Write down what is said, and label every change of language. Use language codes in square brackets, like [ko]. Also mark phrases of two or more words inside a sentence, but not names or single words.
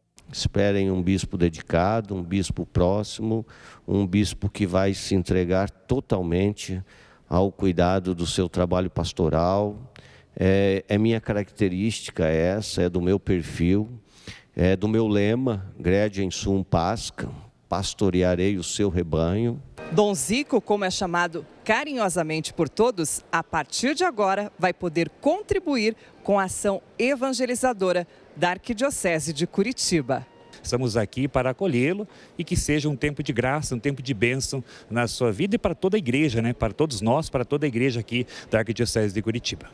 [pt] Esperem um bispo dedicado, um bispo próximo, um bispo que vai se entregar totalmente ao cuidado do seu trabalho pastoral. É minha característica essa, é do meu perfil, é do meu lema, [la] Gredem sum pascam, [pt] pastorearei o seu rebanho. Dom Zico, como é chamado carinhosamente por todos, a partir de agora vai poder contribuir com a ação evangelizadora da Arquidiocese de Curitiba. Estamos aqui para acolhê-lo e que seja um tempo de graça, um tempo de bênção na sua vida e para toda a igreja, para todos nós, para toda a igreja aqui da Arquidiocese de Curitiba.